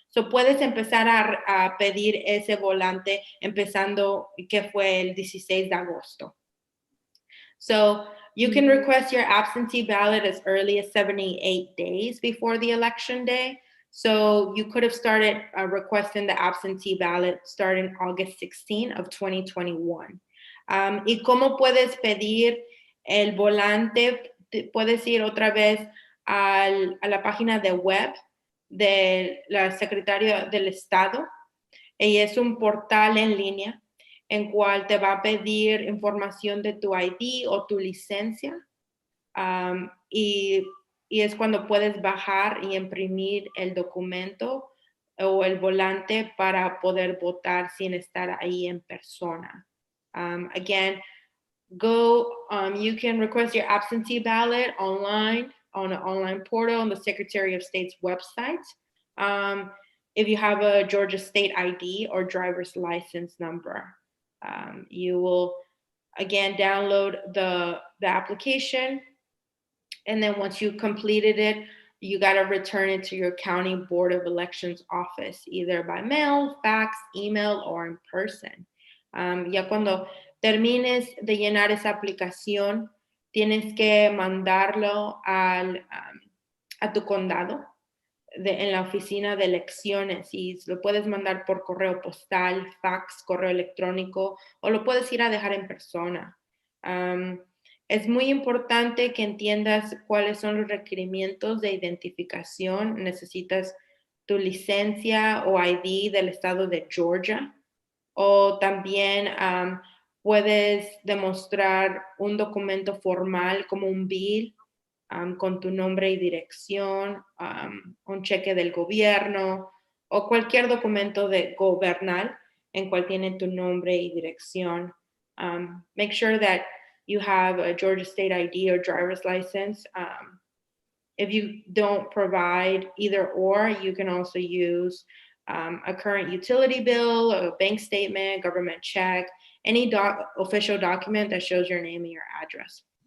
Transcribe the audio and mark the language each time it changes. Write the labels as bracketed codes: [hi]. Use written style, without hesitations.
[es] So puedes empezar a pedir ese volante empezando, que fue el 16 de agosto. [en] So you can request your absentee ballot as early as 78 days before the election day. So you could have started requesting the absentee ballot starting August 16 of 2021. [es] ¿Y cómo puedes pedir el volante? Puedes ir otra vez a la página de web de la Secretaría del Estado. Y es un portal en línea en cual te va a pedir información de tu ID o tu licencia. Y es cuando puedes bajar y imprimir el documento o el volante para poder votar sin estar ahí en persona. [en] Again, you can request your absentee ballot online on an online portal on the Secretary of State's website. If you have a Georgia State ID or driver's license number, you will again download the application. And then once you completed it, you got to return it to your county board of elections office, either by mail, fax, email, or in person. [es] Ya cuando termines de llenar esa aplicación, tienes que mandarlo a tu condado en la oficina de elecciones, y lo puedes mandar por correo postal, fax, correo electrónico, o lo puedes ir a dejar en persona. Es muy importante que entiendas cuáles son los requerimientos de identificación. Necesitas tu licencia o ID del estado de Georgia, o también puedes demostrar un documento formal como un bill con tu nombre y dirección, un cheque del gobierno o cualquier documento gubernamental en cual tiene tu nombre y dirección. [en] Make sure that you have a Georgia State ID or driver's license. If you don't provide either or, you can also use a current utility bill, a bank statement, government check, any official document that shows your name and your address.